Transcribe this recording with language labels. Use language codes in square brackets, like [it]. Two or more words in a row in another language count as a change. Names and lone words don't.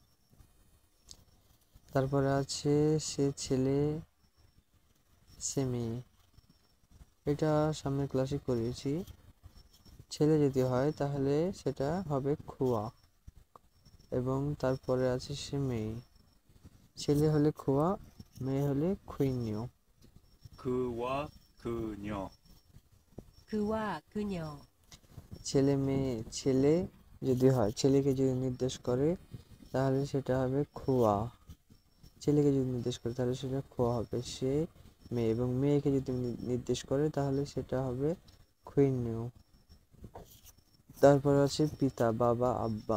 [bn] তারপরে আছে সে ছেলে সে মেয়ে। এটা সামনের ক্লাসে করিয়েছি। ছেলে যদি হয় তাহলে সেটা হবে খুয়া, এবং তারপরে আছে সে মেয়ে। ছেলে হলে খুয়া, মেয়ে হলে খুইনিও। [ko] 그와 그녀, 그와 그녀, [bn] ছেলে মেয়ে, ছেলে যদি হয়, ছেলেকে যদি নির্দেশ করে তাহলে সেটা হবে খুয়া। ছেলেকে যদি নির্দেশ করে তাহলে সেটা খোয়া হবে, সে মেয়ে। এবং মেয়েকে যদি নির্দেশ করে তাহলে সেটা হবে খুইনিও। তারপর আছে পিতা, বাবা, আব্বা।